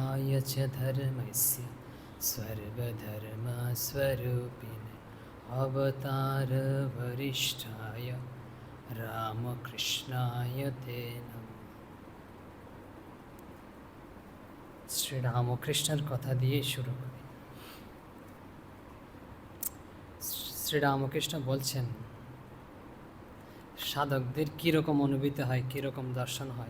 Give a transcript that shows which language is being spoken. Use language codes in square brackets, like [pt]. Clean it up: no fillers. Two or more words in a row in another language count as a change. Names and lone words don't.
[sa] विनाशाय च धर्मस्य सर्वधर्मस्वरूपिणे अवतारवरिष्ठाय रामकृष्णाय ते नमः। [bn] শ্রীরামকৃষ্ণের কথা দিয়ে শুরু করি। শ্রীরামকৃষ্ণ বলছেন সাধকদের কীরকম অনুভূতি হয়, কীরকম দর্শন হয়।